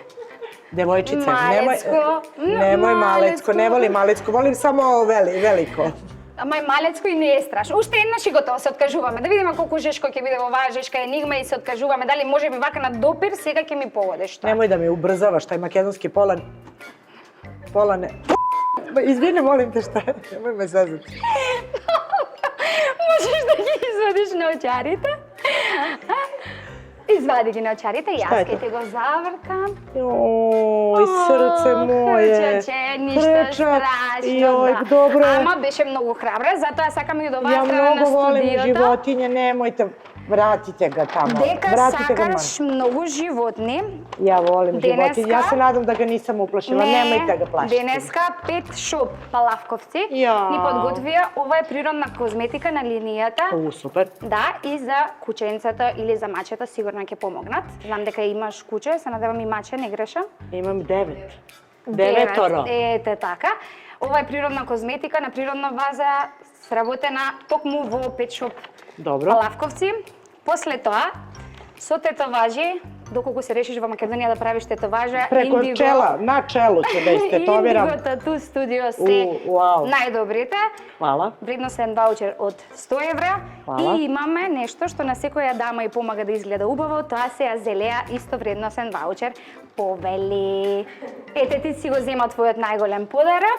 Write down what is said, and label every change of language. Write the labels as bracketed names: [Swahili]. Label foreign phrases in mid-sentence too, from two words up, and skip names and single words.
[Serbian] Devojčice, [Macedonian] Malecko. [Serbian] nemoj malecko, ne volim malecko, volim samo veliko. [Macedonian] Ама е малецко и не е страшно. Уште еднаш и готово се откажуваме. Да видиме колку жешко ќе биде во оваа жешка енигма и се откажуваме. Дали може би вака на допир, сега ќе ми погодиш тоа. [Serbian] Nemoj da mi ubrzavaš, taj makedonski pola ne... Izvini, molim te, šta je? Nemoj me zezati. [Macedonian] Можеш да ги извадиш наочарите? Извади ги наочарите и [Serbian] Šta je [Macedonian] јас ќе [Serbian] to? [Macedonian] ти го завртам. [Serbian] Joj, srce moje. [Macedonian] Hrčače, ништо [Serbian] Hrčak. [Macedonian] страшно. [Serbian] Joj, [Macedonian] да. [Serbian] dobro je. [Macedonian] Ама беше многу храбра, затоа сакам и до [Serbian] Ja [Macedonian] оваа страна на [Serbian] mnogo volim [Macedonian] студиото. [Serbian] životinje, nemojte, vratite ga tamo. [Macedonian] Дека [Serbian] Vratite ga [Macedonian] сакаш многу животни, [Serbian] Ja volim životinje, ja [Macedonian] Deneska- [Serbian] se nadam da ga nisam uplašila, nemojte ga plašiti. [Macedonian] денеска Pet Shop Палавковци [Serbian] Ја. [Macedonian] ни подготвија, ова е природна козметика на линијата. [Serbian] Super. [Macedonian] Да, и за кученцата или за мачета сигурно ќе помогнат. Знам дека имаш куче, се надевам и маче, не грешам. [Serbian] Imam 9. Devetoro. [Macedonian] Ете така. Ова е природна козметика на природна база, сработена токму во Pet Shop [Serbian] Dobro. [Macedonian] Палавковци. После тоа, со тетоважи, доколку се решиш во Македонија да правиш тетоважа, [Serbian] Preko čela, na čelu ću da istetoviram. [Macedonian] Indigo Tattoo Studio се Вау. најдобрите. [Serbian] Hvala. [Macedonian] Вредносен ваучер од 100 евра. [Serbian] Hvala. [Macedonian] И имаме нешто што на секоја дама и помага да изгледа убаво, тоа се Азелеа исто вредносен ваучер. Повели. Ете ти си го зема твојот најголем подарок.